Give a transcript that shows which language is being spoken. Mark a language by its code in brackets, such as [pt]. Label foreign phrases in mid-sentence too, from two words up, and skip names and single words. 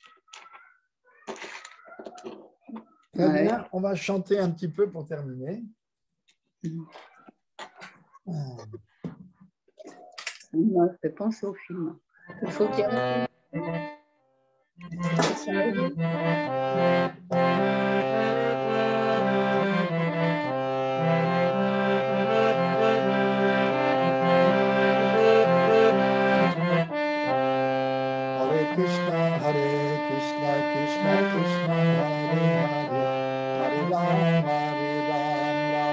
[fr] Très Ouais. bien, on va chanter un petit peu pour terminer. Ça m'a fait penser au film. Il faut qu'il y ait un film. [sa] Hare Krishna, Krishna Krishna, Hare Hare, Hare Ram, Ram